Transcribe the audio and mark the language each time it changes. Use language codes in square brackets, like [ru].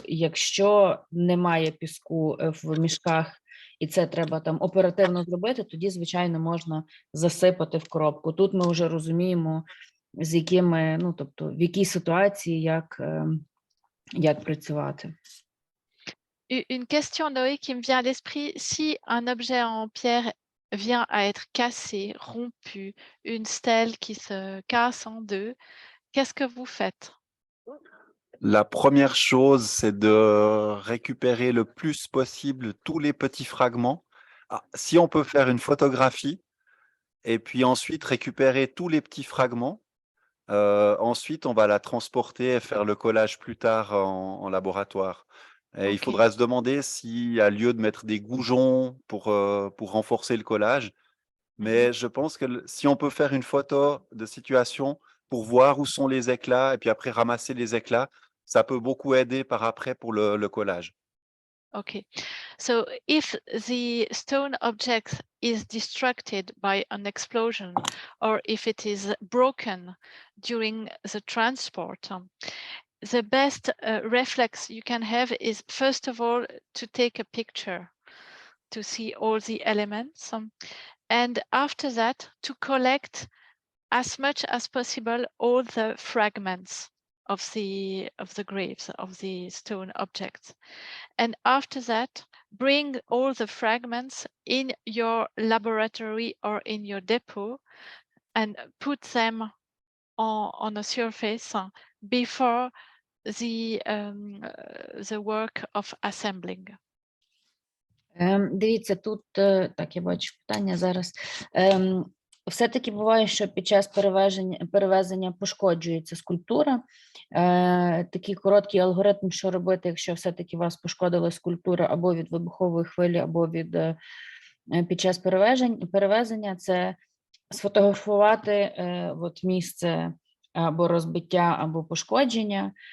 [uk] Якщо немає піску в мішках, і це треба там оперативно зробити, тоді, звичайно, можна засипати в коробку. Тут ми вже розуміємо, з якими, ну, тобто, в якій ситуації, як працювати. [fr] Une question, Noé, qui me vient à l'esprit: si un objet en pierre vient à être cassé, rompu, une stèle qui se casse en deux, qu'est-ce que vous faites? La première chose, c'est de récupérer le plus possible tous les petits fragments. Si on peut faire une photographie, et puis ensuite récupérer tous les petits fragments. Ensuite, on va la transporter et faire le collage plus tard en laboratoire. Et il Ok. faudra se demander s'il y a lieu de mettre des goujons pour renforcer le collage. Mais je pense que si on peut faire une photo de situation pour voir où sont les éclats et puis après ramasser les éclats, ça peut beaucoup aider par après pour le collage. [en] Okay, so if the stone object is destructed by an explosion or if it is broken during the transport, the best reflex you can have is first of all to take a picture to see all the elements, and after that to collect as much as possible all the fragments of the graves, of the stone objects. And after that, bring all the fragments in your laboratory or in your depot and put them on a surface before the work of assembling. [uk] Дивіться, тут так, я бачу питання зараз. Все-таки буває, що під час перевезення пошкоджується скульптура. Такий короткий алгоритм, що робити, якщо все-таки вас пошкодила скульптура або від вибухової хвилі, або під час перевезення, це сфотографувати от місце або розбиття, або пошкодження,